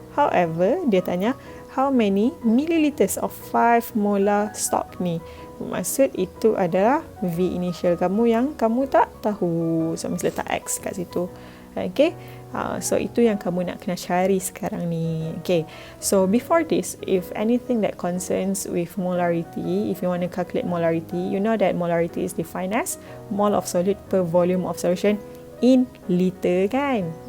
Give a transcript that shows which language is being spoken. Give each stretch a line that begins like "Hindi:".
English: However,
Malay: dia tanya
English: how many milliliters of 5 molar stock ni.
Malay: Maksud itu adalah V initial kamu yang kamu tak tahu. So, Miss letak X kat situ. Okay. So, itu yang kamu nak kena cari sekarang ni.
English: Okay. So, before this, if anything that concerns with molarity, if you want to calculate molarity, you know that molarity is defined as mole of solid per volume of solution in liter kan.